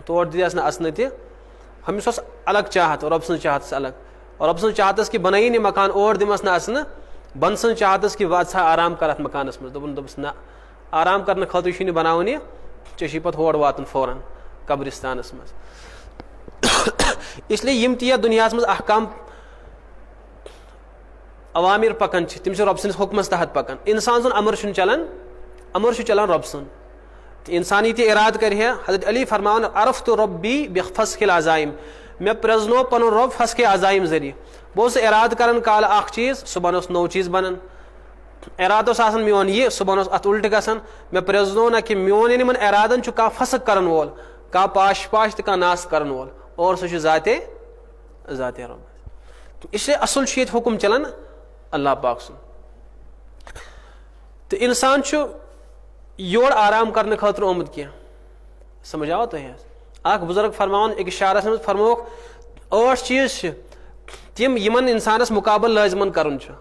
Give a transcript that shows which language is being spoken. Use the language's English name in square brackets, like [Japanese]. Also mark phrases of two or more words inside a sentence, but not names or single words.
[Kashmiri] تور دِژ نہٕ اَژنہٕ تہِ. ہُمِس اوس الگ چاہت رۄب سٕنٛز چاہتس الگ. رۄب سٕنٛز چاہتس کہِ بنٲیی نہٕ مکان اور دِمس نہٕ اَژنہٕ. بنٛد سٕنٛز چاہتس کہِ واتھ ژھا آرام کر اتھ مکانس منٛز. دوٚپُس نہ آرام کرنہٕ خٲطرٕ چھُے نہٕ بناوُن یہِ ژےٚ چھُے پتہٕ ہور واتُن فوراً قبرستانس منٛز. [Urdu] اس لیے [Kashmiri] یِم تہِ یتھ دُنیاہس منٛز احکام عوامر پکان چھِ تِم چھِ رۄب سٕنٛدِس حُکمس تحت پکان. انسان سُنٛد امر چھُنہٕ چلان. امر چھُ چلان رۄب سُنٛد. تہٕ انسان یہِ تہِ ارادٕ کرِ ہے حضرت علی فرماوان [Arabic] عرفتُ رۄبی بفسخِ العزایم. [Kashmiri] مےٚ پرٛزنوو پنُن رۄب فسخِ عزایم ذٔریعہٕ. بہٕ اوسُس ارادٕ کران کالہٕ اکھ چیٖز صبحن اوس نوٚو چیٖز بنان. ارادٕ اوس آسان میون یہِ صبحن اوس اتھ الٹہٕ گژھان. مےٚ پرٛزنوو نہ کہِ میون یِمن ارادن چھُ کانٛہہ فسخ کرن وول کانٛہہ پاش تہٕ کانٛہہ ناس کرن وول اور سُہ چھُ ذاتے رۄب. [Urdu] اس لیے [Kashmiri] اصل چھُ ییٚتہِ حُکم چلان اللہ پاک سُنٛد. تہٕ انسان چھُ یور آرام کرنہٕ خٲطرٕ آمُت کینٛہہ. سمجھ آوا تۄہہِ حظ؟ اکھ بُزرگ فرماوان أکِس شعرس منٛز فرمووُکھ 8 چیٖز چھِ تِم یِمن انسانس مُقابل لٲزمن کرُن چھُ.